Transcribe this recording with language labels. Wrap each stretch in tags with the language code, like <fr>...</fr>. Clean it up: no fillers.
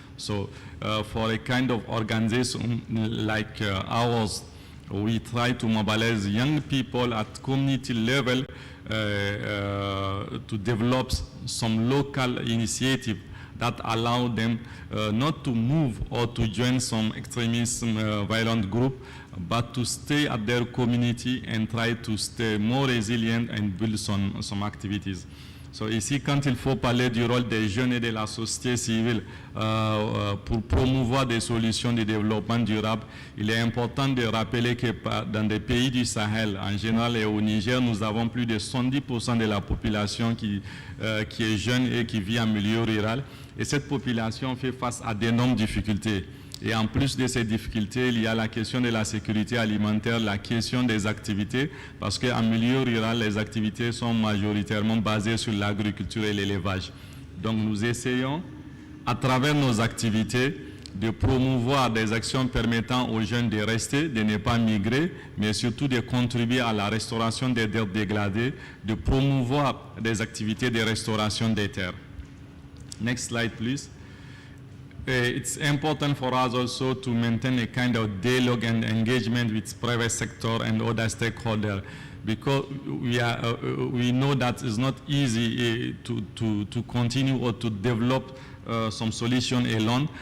<en>So for a kind of organization like ours, we try to mobilize young people at community level to develop some local initiative that allow them not to move or to join some extremist violent group, but to stay at their community and try to stay more resilient and build some activities. So</en> <fr>ici, quand il faut parler du rôle des jeunes et de la société civile pour promouvoir des solutions de développement durable, il est important de rappeler que dans des pays du Sahel, en général et au Niger, nous avons plus de 70% de la population qui est jeune et qui vit en milieu rural. Et cette population fait face à d'énormes difficultés. Et en plus de ces difficultés, il y a la question de la sécurité alimentaire, la question des activités, parce qu'en milieu rural, les activités sont majoritairement basées sur l'agriculture et l'élevage. Donc nous essayons, à travers nos activités, de promouvoir des actions permettant aux jeunes de rester, de ne pas migrer, mais surtout de contribuer à la restauration des terres dégradées, de promouvoir des activités de restauration des terres.</fr> <en>Next slide, please. It's important for us also to maintain a kind of dialogue and engagement with private sector and other stakeholders, because we know that it's not easy to continue or to develop some solution alone.</en>